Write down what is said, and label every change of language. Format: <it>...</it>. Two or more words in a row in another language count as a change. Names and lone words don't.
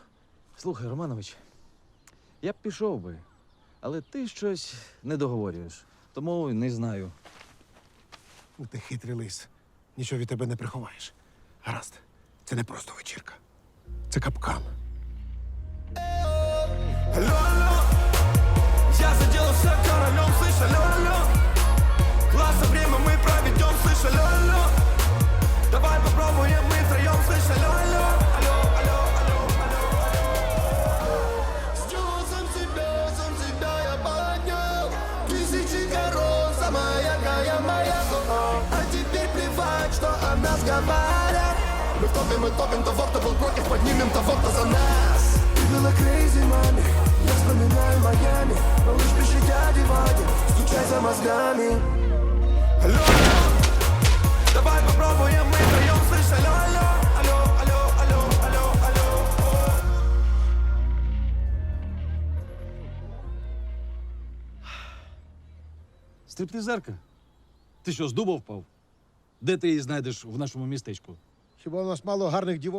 <uk>Слухай, Романович, я б пішов би, але ти щось не договорюєш. Тому не знаю. Ну, ти хитрий лис. Нічого від тебе не приховаєш. Гаразд, це не просто вечірка. Це капкан.</uk> <ru>Я заделался королем, слышь, алло. Классно время мы проведем, слышь, алло. Давай попробуем мы втроем, слышь, алло. Сам себя я поднял. Тысячи коров, самая яркая моя. А теперь плевать, что о нас говорят. Мы топим того, кто был против, поднимем того, кто за нас. Ты была crazy, маме, я вспоминаю Майами. Малыш, пиши дяде Ваде, стучай за мозгами. Алло, давай попробуем мы втроем, слышь, алло.</ru> <uk>Стриптизерка? Ти що, з дуба впав? Де ти її знайдеш в нашому містечку? Хіба у нас мало гарних дівок?</uk>